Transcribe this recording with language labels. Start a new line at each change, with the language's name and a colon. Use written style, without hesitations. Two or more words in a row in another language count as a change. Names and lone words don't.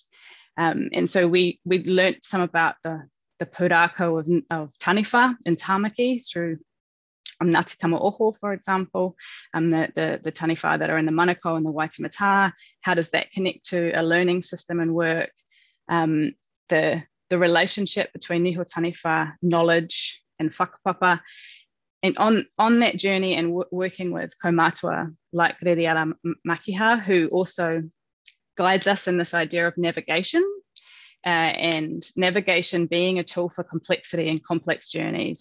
English: And so we learnt some about the pūrākau of taniwha in Tamariki through Ngāti Tamaoho, for example, the taniwha that are in the manako and the waitemata. How does that connect to a learning system and work? The relationship between
Māori: niho taniwha
English: knowledge and whakapapa. And on that journey and working with kaumātua like Reriara Makiha, who also guides us in this idea of navigation, and navigation being a tool for complexity and complex journeys.